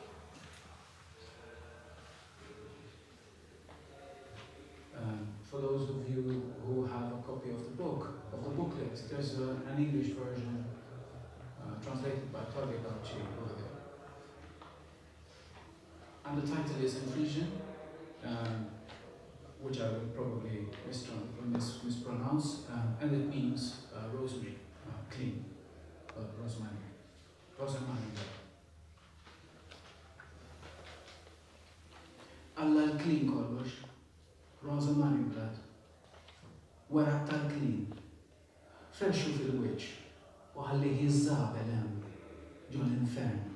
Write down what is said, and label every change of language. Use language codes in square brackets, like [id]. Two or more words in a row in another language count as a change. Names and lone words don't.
[en] For those of you who have a copy of the booklet, there's an English version translated by Claudia over there. And the title is in Frisian, which I will probably mispronounce, and it means rosemary, clean, rosemary. [mt] Alla l-clean kollox, [en] rosemary blood, [mt] wara tal-clean, freshu fil-wiċċ, u ħalli jiżżabel hemm ġol l-infern.